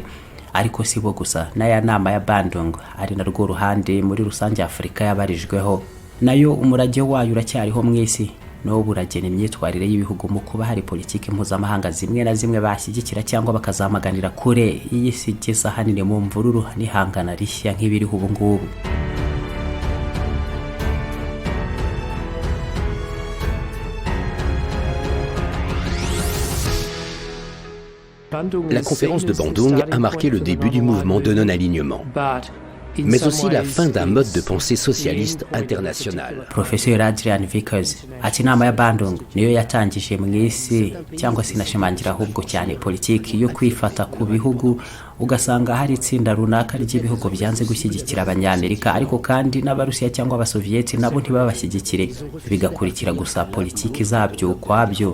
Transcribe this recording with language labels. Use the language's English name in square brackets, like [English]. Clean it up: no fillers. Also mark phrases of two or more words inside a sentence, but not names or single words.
[Kinyarwanda] Ariko si bo gusa, n'aya nama ya Bandung ari narwo ruhande muri rusange Afurika yabarijweho, nayo umurage wayo uracyariho mwese, no buragena imyitwarire y'ibihugu mu kuba hari politiki mpuzamahanga zimwe na zimwe bashyigikira cyangwa bakazamaganira kure iyi sigeza hanini mu mvururu n'ihangana rishya nk'ibiriho ubu ngubu. [French] La conférence de Bandung a marqué le début du mouvement de non-alignement, mais aussi la fin d'un mode de pensée socialiste international. [Kinyarwanda] Professeur Adrian Vickers ati inama ya Bandung niyo yatangije mu isi cyangwa sinashimangira ahubwo cyane politiki yo kwifata ku bihugu, ugasanga hari itsinda runaka ry'ibihugu byanze gushyigikira abanyamerika, ariko kandi n'Abarusiya cyangwa Abasoviyeti nabo ntibabashyigikire, bigakurikira gusa politiki zabyo ukwabyo.